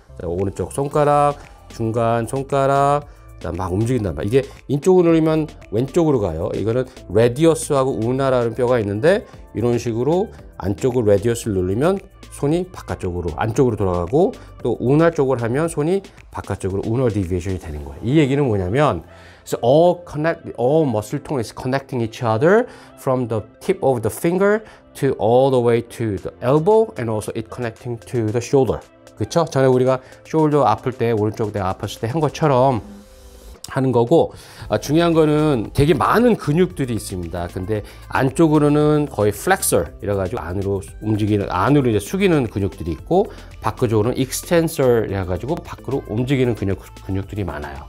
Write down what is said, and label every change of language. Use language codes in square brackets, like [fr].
[ko] 자, 오른쪽 손가락, 중간 손가락, 막 움직인단 말이야. 이게 이쪽으로 누르면 왼쪽으로 가요. 이거는 레디어스하고 우나라는 뼈가 있는데 이런 식으로 안쪽으로 레디어스를 누르면 손이 바깥쪽으로 안쪽으로 돌아가고 또 우나 쪽으로 하면 손이 바깥쪽으로 우너 디비에이션이 되는 거예요. 이 얘기는 뭐냐면 [en] so all muscle tone is connecting each other from the tip of the finger to all the way to the elbow and also it connecting to the shoulder. [ko] 그쵸? 전에 우리가 shoulder 아플 때 오른쪽 내가 아팠을 때 한 것처럼 하는 거고 중요한 거는 되게 많은 근육들이 있습니다. 근데 안쪽으로는 거의 flexor 이래 가지고 안으로 움직이는 안으로 이제 숙이는 근육들이 있고 바깥쪽으로는 extensor 이래 가지고 밖으로 움직이는 근육들이 많아요.